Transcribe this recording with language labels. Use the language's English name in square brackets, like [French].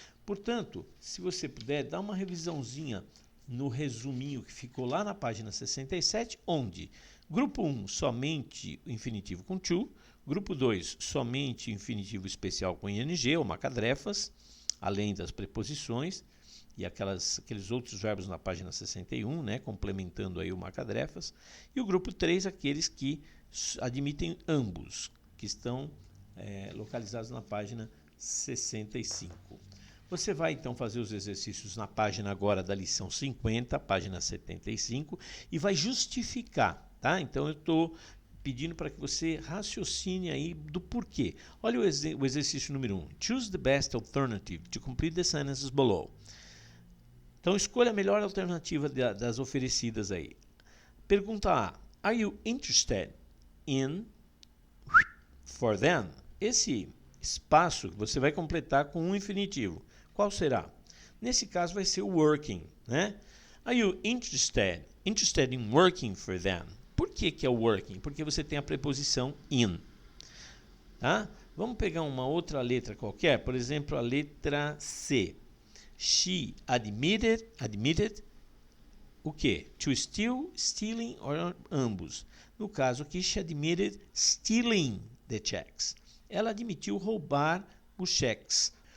[Portuguese] Portanto, se você puder, dá uma revisãozinha no resuminho que ficou lá na página 67, onde grupo 1, somente o infinitivo com to, grupo 2, somente o infinitivo especial com ing, ou macadrefas, além das preposições, e aqueles outros verbos na página 61, né, complementando aí o macadrefas, e o grupo 3, aqueles que admitem ambos, que estão localizados na página 65. Você vai então fazer os exercícios na página agora da lição 50, página 75, e vai justificar, tá? Então eu estou pedindo para que você raciocine aí do porquê. Olha o exercício número 1. [English] Choose the best alternative to complete the sentences below. [Portuguese] Então escolha a melhor alternativa das oferecidas aí. Pergunta A. [English] Are you interested in for them? [Portuguese] Esse espaço você vai completar com um infinitivo. Qual será? Nesse caso vai ser o working, né? [English] Are you interested in working for them? [Portuguese] Por que é o working? Porque você tem a preposição in. Tá? Vamos pegar uma outra letra qualquer, por exemplo, a letra C. She admitted o quê? To steal, stealing ou ambos. No caso aqui, [English] she admitted stealing the checks. [Portuguese] Ela admitiu roubar os cheques.